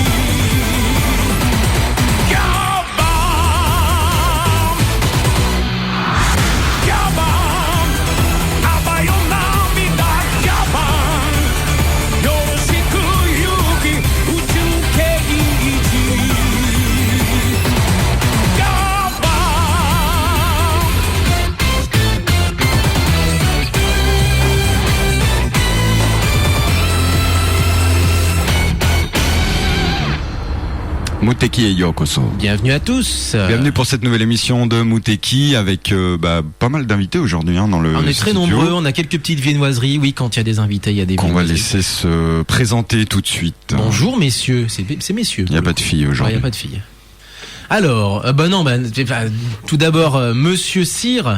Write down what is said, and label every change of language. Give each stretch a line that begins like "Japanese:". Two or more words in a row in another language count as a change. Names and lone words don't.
Japanese: ギャバンギャバンあばよ涙ギャバンよろしくゆき宇宙刑事ギャバ
French: Muteki et Yokoso. Bienvenue à tous. Bienvenue pour cette nouvelle émission de Muteki avec pas mal d'invités aujourd'hui dans le On est très studio. nombreux, on a quelques petites viennoiseries. Oui, quand il y a des invités, il y a des Qu'on va viennoiseries. laisser se présenter tout de suite. Bonjour messieurs, c'est messieurs. Il n'y a pas de filles Il aujourd'hui. n'y a pas de filles. Alors, tout d'abord, monsieur Cyr.